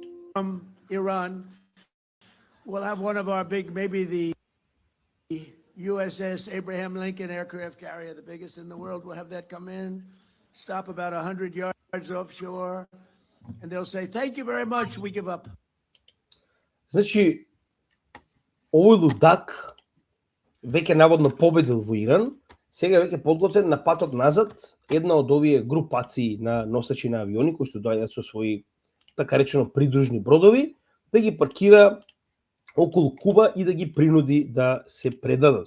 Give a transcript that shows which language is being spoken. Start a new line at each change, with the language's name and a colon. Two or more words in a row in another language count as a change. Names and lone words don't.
English: Iran. We'll have one of our big, maybe the USS Abraham Lincoln aircraft carrier, the biggest in the world. We'll have that come in, stop about 100 yards offshore, and they'll say, "Thank you very much, we give up."
Macedonian: Значи, овој лудак веќе наводно победил во Иран, сега веќе подготвен на патот назад една од овие групации на носачи на авиони кои што доаѓаат со своји така речено придружни бродови, да ги паркира околу Куба и да ги принуди да се предадат.